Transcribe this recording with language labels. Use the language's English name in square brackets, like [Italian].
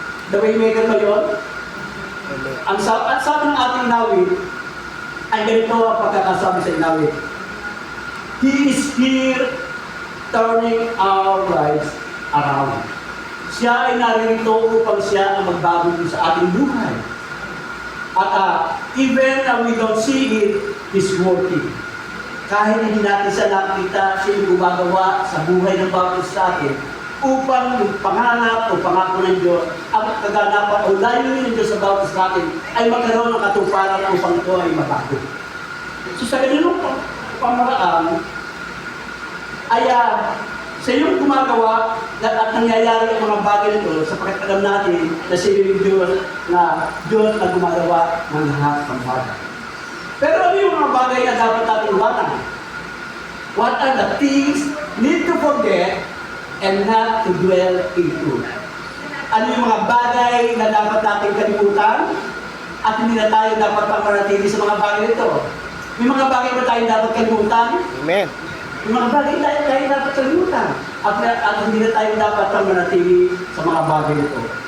[Filipino] The Waymaker ba yun? Ang sabi ng ating inawit, ay ganito ang pagkakasabi sa inawit. [English] He is here turning our lives around. [Filipino] Siya ay naririto upang siya ang magbago sa ating buhay. [English] At even na we don't see it, He's working. [Filipino] Kahit hindi natin siya nakikita, siya yung gumagawa sa buhay ng bawat sa atin upang yung pangarap o pangako ng Diyos at kaganapan o layunin ng Diyos sa bawat sa atin ay magkaroon ng katuparan upang ito ay mabago. So sa ganun pamaraan, ay sa iyong gumagawa at nangyayari ang mga bagay nito sapagkat alam natin na siya yung Diyos na gumagawa ng lahat ng bagay. Pero ano yung mga bagay na dapat natin iwanan? [English] What are the things need to forget and not to dwell into? [Filipino] Ano yung mga bagay na dapat natin kalimutan at hindi na tayo dapat pamanatili sa mga bagay nito? May mga bagay ba tayo dapat kalimutan? Amen. Yung mga bagay tayo dapat kalimutan at hindi na tayo dapat manatili sa mga bagay nito.